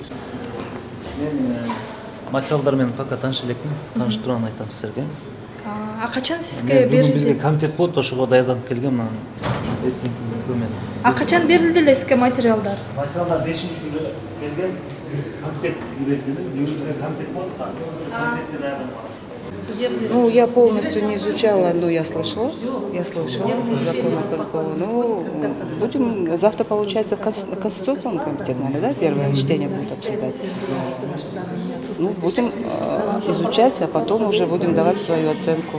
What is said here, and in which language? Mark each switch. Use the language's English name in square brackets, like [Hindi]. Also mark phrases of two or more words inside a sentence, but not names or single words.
[Kyrgyz] Мен материалдар менен пока тааныша элекмин. Тааныштырууну айтам силерге. Качан сизге берилди? Бизге комитет болот, ошого даярданып келгем. Качан берилди эле сизге материалдар? Материалдар 5-күндө келген. Биз комитет берилди. Комитет болот да. [Russian] Ну, я полностью не изучала, но я слышала закон о ПНКО. Ну, будем завтра, получается, в Конституционный комитет, наверное, да, первое чтение будет обсуждать. Ну, будем изучать, а потом уже будем давать свою оценку.